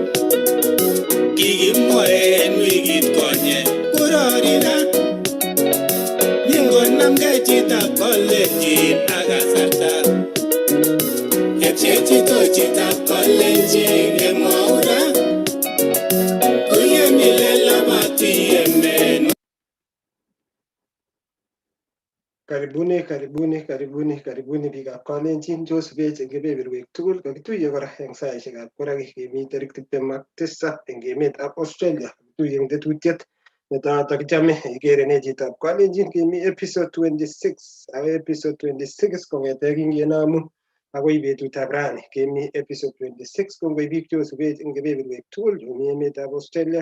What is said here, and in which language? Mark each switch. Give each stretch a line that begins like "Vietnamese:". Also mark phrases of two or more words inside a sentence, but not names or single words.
Kalenjin: Kikimwae en wikit konye kororina. Nyingonamge Chitab Kalenjin ak kasarta. Chechito Chitab Kalenjin emwaura. Kuye milela bati yemen. Karibuni biikab Kalenjin Joseph eng kebeberwek tugul kakituiye kora eng saishekab koraki kemi tarik 27 eng emetab Australia. Kituiye eng tetutiet netoto kichame igere ne Chitab Kalenjin kemi episode 26 ak episode 26 kong'ete kingenomu agoi betutab rani kemi episode 26 kongoi biik Joseph eng kebeberwek tugul chemi emetab Australia.